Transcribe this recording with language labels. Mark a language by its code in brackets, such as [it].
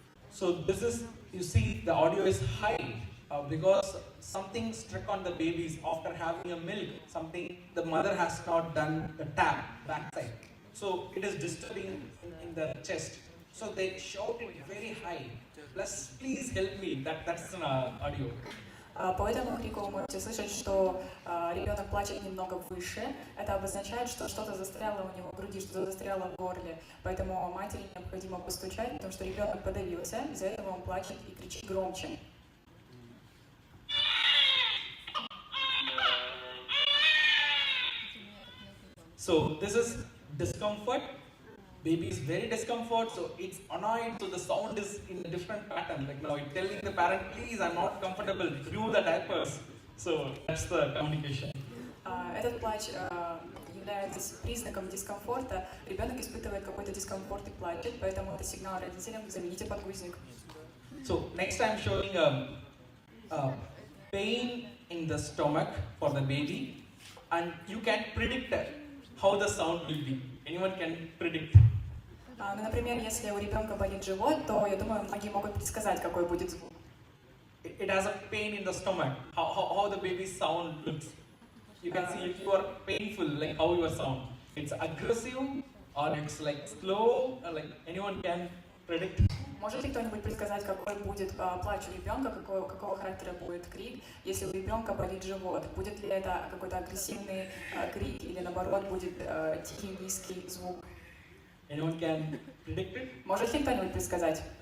[en] So this is, you see the audio is high because something struck on the babies after having a milk, something the mother has not done the tap backside. So it is disturbing in the chest. So they shouted very high. Plus, please help me. That's an audio. [ru] По этому крику вы можете слышать, что ребенок плачет немного выше. Это обозначает, что что-то застряло у него в груди, что-то застряло в горле. Поэтому матери необходимо постучать, потому что ребенок подавился, из-за этого он плачет и кричит громче. [en] So this is discomfort. Baby is very discomfort, so it's annoyed, so the sound is in a different pattern. Like now, it's telling the parent, please, I'm not comfortable, remove the diapers. So that's the communication. [ru] Этот плач является признаком дискомфорта. Ребенок испытывает какой-то дискомфорт и плачет, поэтому это сигнал родителям: замените подгузник. [en] So next I'm showing pain in the stomach for the baby, and you can predict how the sound will be. Anyone can predict. [ru] Ну, например, если у ребенка болит живот, то я думаю, многие могут предсказать, какой будет звук. [en] It has a pain in the stomach. How the baby's sound looks. You can see if you are painful, like how your sound. It's aggressive or it's like slow. Or like anyone can predict. [ru] Может ли кто-нибудь предсказать, какой будет плач у ребенка, какого характера будет крик, если у ребенка болит живот? Будет ли это какой-то агрессивный крик или наоборот будет тихий низкий звук? [en] Anyone can predict it? [ru] Может ли кто-нибудь предсказать?